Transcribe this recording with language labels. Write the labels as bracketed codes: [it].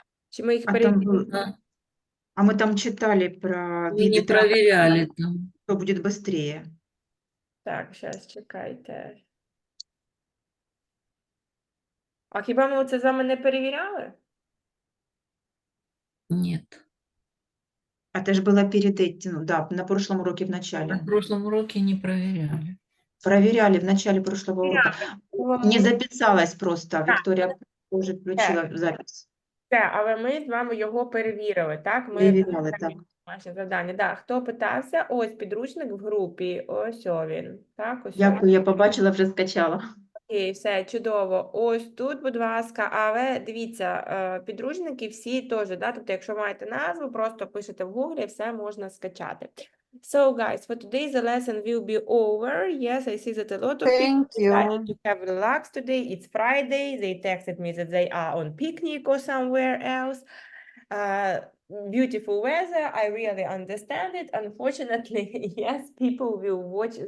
[uk] Чи ми їх перевірили? [ru] А мы там читали про Мы виды не проверяли там. что будет быстрее. [uk] Так, зараз чекайте. А хіба ми це з вами не перевіряли? [ru] Нет. А это же было перед этим, ну да, на прошлом уроке в начале. На прошлом уроке не проверяли. Проверяли в начале прошлого урока. Не записалась просто. Так. Виктория уже включила запись. [uk] Все, але ми з вами його перевірили, так? Ми Перевіряли, так. домашнє завдання. [ru] Да. [uk] Хто питався? Ось підручник в групі. Ось він. Так, ось. Дякую, я побачила, вже скачала. Окей, все, чудово. Ось тут, будь ласка, але дивіться, підручники всі теж, [ru] да? [uk] Тобто, якщо маєте назву, просто пишете в Google, все можна скачати. [en] So, guys, for today the lesson will be over. Yes, I see that a lot of people Thank you. decided to have relax today. It's Friday. They texted me that they are on picnic or somewhere else. Beautiful weather. I really understand it. Unfortunately, yes, people will watch the